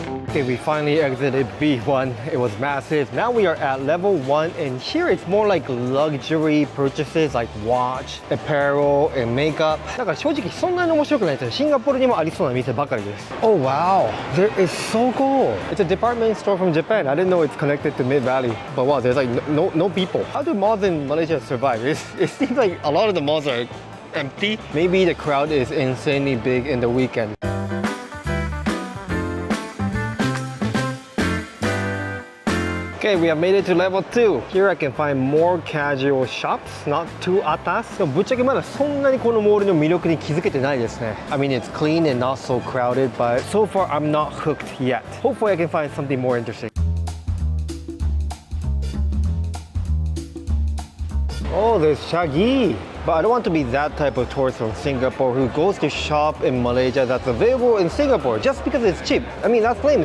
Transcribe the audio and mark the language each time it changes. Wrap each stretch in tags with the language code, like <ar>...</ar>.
<en>Okay, we finally exited B1. It was massive. Now we are at level 1, and here it's more like luxury purchases like watch, apparel, and makeup.</en> <ja>だから正直そんなに面白くないですよ。シンガポールにもありそうな店ばかりです。</ja> <en>Oh wow, there is so cool. It's a department store from Japan. I didn't know it's connected to Mid-Valley. But wow, there's like no people. How do malls in Malaysia survive? It seems like a lot of the malls are empty. Maybe the crowd is insanely big in the weekend. Okay, we have made it to level 2. Here I can find more casual shops, not too atas.</en> <ja>でもぶっちゃけまだそんなにこのモールの魅力に気づけてないですね。</ja> <en>I mean, it's clean and not so crowded, but so far I'm not hooked yet. Hopefully I can find something more interesting. Oh, there's Shaggy. But I don't want to be that type of tourist from Singapore who goes to shop in Malaysia that's available in Singapore just because it's cheap. I mean, that's lame.</en>